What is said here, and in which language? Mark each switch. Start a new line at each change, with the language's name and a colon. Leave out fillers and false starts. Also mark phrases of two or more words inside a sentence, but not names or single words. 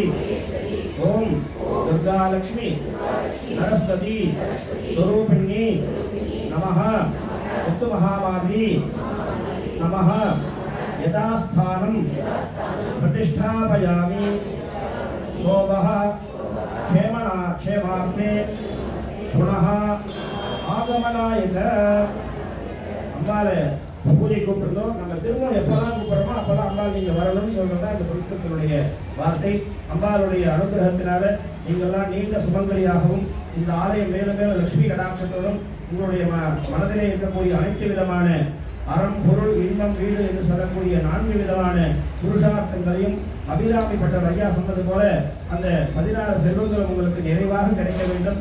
Sanskrit: ओम दुर्गा लक्ष्मी सरस्वती स्वरूपिणी नमः मुत्तु महामारी नमः यथास्थानं प्रतिष्ठापयामि शोभः क्षेमार्थे पुनः आगमनाय च.
Tamil: அம்பாளை பூஜை கூப்பிட்டுருந்தோம். நம்ம திரும்ப எப்பெல்லாம் கூப்பிடுறோமோ அப்பெல்லாம் அம்பாள் நீங்க வரணும்னு சொல்றதா இந்த சம்ஸ்கிருதத்தினுடைய வார்த்தை. அம்பாளுடைய அனுகிரகத்தினால நீங்கள்லாம் நீண்ட சுமங்கலியாகவும் இந்த ஆலயம் மேலும் மேலும் லட்சுமி கடாட்சத்தோடும் உங்களுடைய மனதிலே இருக்கக்கூடிய அனைத்து விதமான அறம் பொருள் இன்பம் வீடு என்று சொல்லக்கூடிய 4 விதமான புருஷார்த்தங்களையும் அபிராமி பட்டர் ஐயா சொன்னது போல அந்த 16 செல்வங்களும் உங்களுக்கு நிறைவாக கிடைக்க வேண்டும்.